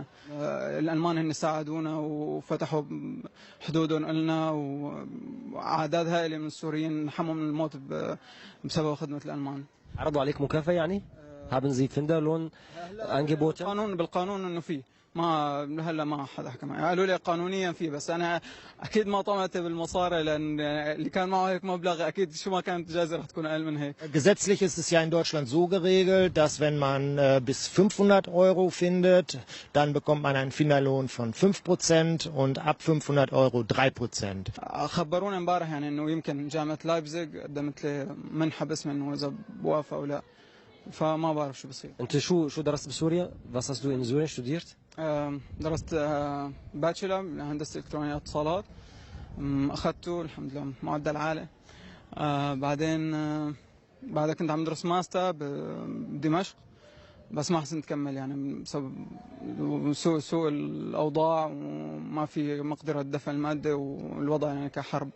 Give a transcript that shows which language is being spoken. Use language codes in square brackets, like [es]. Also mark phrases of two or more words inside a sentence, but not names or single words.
[ar] الالمان هن ساعدونا وفتحوا حدودهم لنا، واعداد هائله من السوريين نحموا من الموت بسبب خدمه الالمان. عرضوا عليك مكافأة يعني؟ [de] Haben Sie Finderlohn angeboten? [ar] بالقانون انه في، ما هلا ما حدا حكى معي، قالوا لي قانونيا في، بس انا اكيد ما طمعت بالمصاري، لان اللي كان معه هيك مبلغ اكيد شو ما كانت الجائزه رح تكون اقل من هيك. [de] Gesetzlich ist es ja in Deutschland so geregelt, dass wenn man bis 500 Euro findet, dann bekommt man einen Finderlohn von 5% und ab 500 Euro 3%. [ar] خبرونا امبارح يعني انه يمكن جامعه لايبزيغ قدمت لي منحه باسمي انه اذا بوافق او لا، فما بعرف شو بصير. انت شو درست بسوريا؟ [de] Was hast du in Syrien studiert? [ar] درست باتشلر هندسه الكترونيات اتصالات، اخذته الحمد لله معدل عالي. بعدين بعدها كنت عم ادرس ماستر بدمشق، بس ما حسنت اكمل يعني بسبب سوء الاوضاع، وما في مقدره دفع الماده، والوضع يعني كحرب.